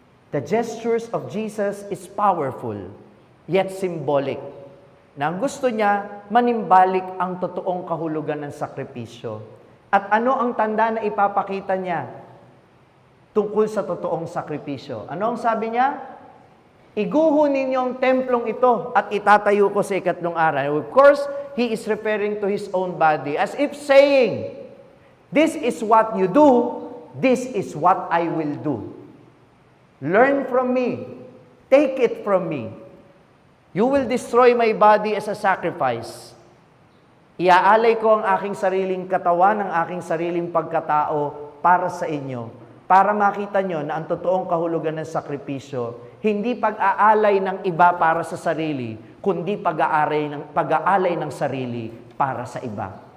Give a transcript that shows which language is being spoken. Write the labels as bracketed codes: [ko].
[en] The gestures of Jesus is powerful, yet symbolic. [tl] Na ang gusto niya, manimbalik ang totoong kahulugan ng sakripisyo. At ano ang tanda na ipapakita niya tungkol sa totoong sakripisyo? Ano ang sabi niya? Iguho ninyo ang templong ito at itatayo ko sa ikatlong araw. [en] Of course, he is referring to his own body as if saying, this is what you do, this is what I will do. Learn from me. Take it from me. You will destroy my body as a sacrifice. [tl] Iaalay ko ang aking sariling katawan, ang aking sariling pagkatao para sa inyo. Para makita nyo na ang totoong kahulugan ng sakripisyo, hindi pag-aalay ng iba para sa sarili, kundi pag-aalay ng sarili para sa iba.